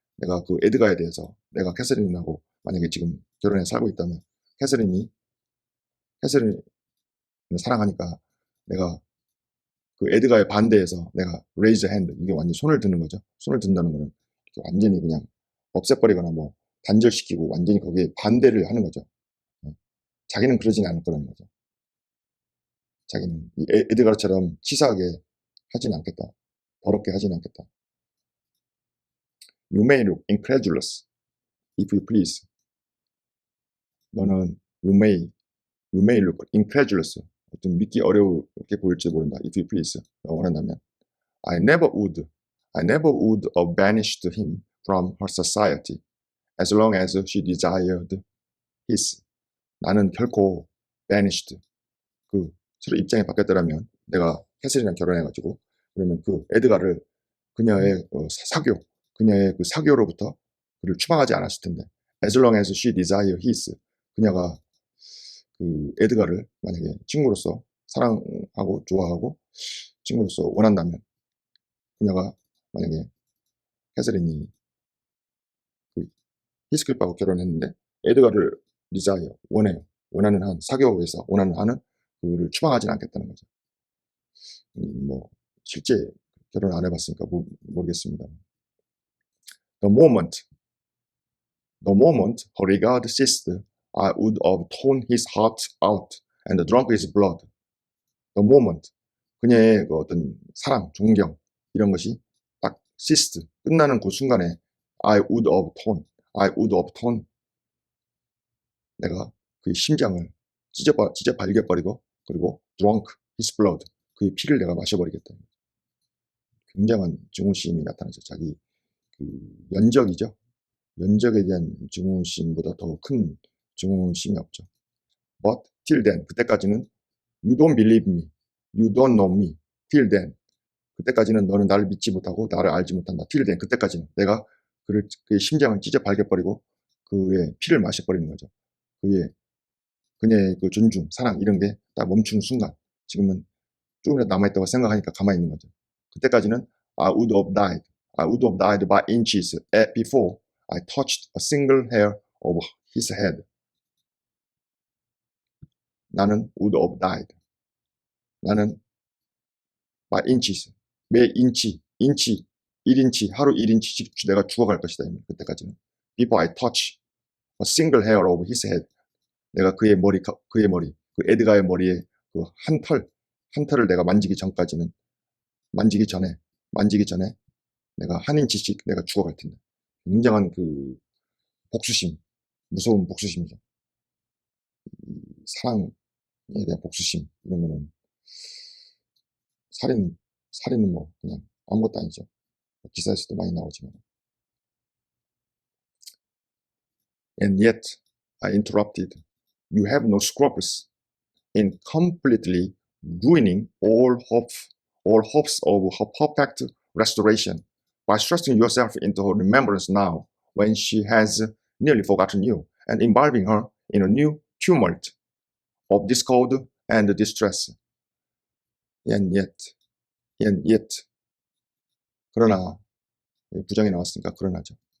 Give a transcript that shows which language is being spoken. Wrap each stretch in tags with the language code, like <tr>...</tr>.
<ko>내가 그 에드가에 대해서, 내가 캐서린하고 만약에 지금 결혼해 살고 있다면 캐서린을 사랑하니까 내가 그 에드가의 반대해서 내가</ko> <en>raise a hand,</en> <ko>이게 완전 손을 드는 거죠. 손을 든다는 거는 완전히 그냥 없애버리거나 단절시키고 완전히 거기에 반대를 하는 거죠. 자기는 그러진 않을 거라는 거죠. 자기는 이 에드가처럼 치사하게 하진 않겠다. 더럽게 하진 않겠다.</ko> <en>You may look incredulous, if you please.</en> <ko>너는</ko> <en>you may look incredulous,</en> <ko>어떤 믿기 어렵게 보일지 모른다.</ko> <en>If you please,</en> <ko>원한다면.</ko> <en>I never would have banished him from her society as long as she desired his.</en> <ko>나는 결코 banished, 서로 입장이 바뀌었더라면 내가 캐서린이랑 결혼해가지고 그러면 그 에드가를 그녀의 그녀의 그 사교로부터 그를 추방하지 않았을 텐데,</ko> <en>as long as she desired his,</en> <ko>그녀가 그 에드가를 만약에 친구로서 사랑하고 좋아하고 친구로서 원한다면, 그녀가 만약에 캐서린이 그 히스클리프하고 결혼했는데 에드가를 원하는 한 사교에서 원하는 한은 그를 추방하지는 않겠다는 거죠. 실제 결혼 안 해봤으니까 모르겠습니다.</ko> <en>The moment her regard ceased, I would have torn his heart out and drunk his blood. The moment,</en> <ko>그녀의 그 어떤 사랑, 존경 이런 것이 딱 ceased, 끝나는 그 순간에</ko> <en>I would have torn,</en> <ko>내가 그의 심장을 찢어 발겨버리고, 그리고</ko> <en>drunk his blood,</en> <ko>그의 피를 내가 마셔버리겠다. 굉장한 증오심이 나타나죠. 자기 그 연적이죠. 연적에 대한 증오심보다 더 큰 증오심이 없죠.</ko> <en>But till then,</en> <ko>그때까지는</ko> <en>You don't believe me. You don't know me. Till then.</en> <ko>그때까지는 너는 나를 믿지 못하고 나를 알지 못한다.</ko> <en>Till then.</en> <ko>그때까지는. 내가 그의 심장을 찢어 발겨버리고 그의 피를 마셔버리는 거죠. 그녀의 그 존중, 사랑 이런 게 딱 멈추는 순간 지금은 조금이라도 남아있다고 생각하니까 가만히 있는 거죠. 그때까지는</ko> <en>I would have died. I would have died by inches before I touched a single hair of his head.</en> <ko>나는</ko> <en>would have died. 나는 by inches.</en> <ko>매 인치, 1인치, 하루 1인치씩 내가 죽어갈 것이다. 그때까지는.</ko> <en>Before I touch a single hair of his head.</en> <ko>내가 그의 머리, 그 에드가의 머리에 그 한 털을 내가 만지기 전까지는, 만지기 전에 내가 한 인치씩 내가 죽어갈 텐데. 굉장한 그 복수심, 무서운 복수심이죠. 사랑에 대한 복수심, 이런 거는 살인은 뭐 그냥 아무것도 아니죠. 기사에서도 많이 나오지만.</ko> <en>And yet, I interrupted. You have no scruples in completely ruining all hopes of her perfect restoration by thrusting yourself into her remembrance now when she has nearly forgotten you and imbibing her in a new tumult of discord and distress. And yet.</en> <ko>그러나, 부정이 나왔으니까 그러나죠.</ko>